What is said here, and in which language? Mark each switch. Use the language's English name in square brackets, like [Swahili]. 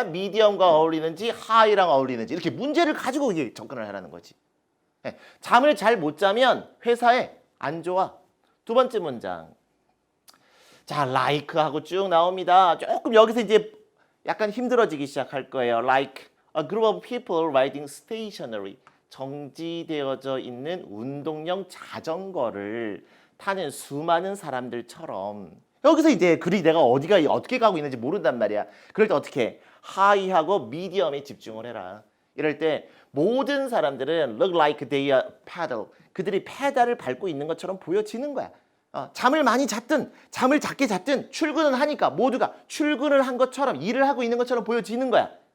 [Korean] medium과 어울리는지 high랑 어울리는지 이렇게 문제를 가지고 접근을 하라는 거지. 잠을 잘 못 자면 회사에 안 좋아. 두 번째 문장. 자, like하고 쭉 나옵니다. 조금 여기서 이제 약간 힘들어지기 시작할 거예요. [English] Like a group of people riding stationary. [Korean] 정지되어져 있는 운동용 자전거를 타는 수많은 사람들처럼 여기서 이제 글이 내가 어디가 어떻게 가고 있는지 모른단 말이야. 그럴 때 어떻게 해? 하이하고 미디엄에 집중을 해라. 이럴 때 모든 사람들은 [English] look like they are paddle. [Korean] 그들이 페달을 밟고 있는 것처럼 보여지는 거야. 잠을 많이 잤든 잠을 작게 잤든 출근은 하니까 모두가 출근을 한 것처럼 일을 하고 있는 것처럼 보여지는 거야.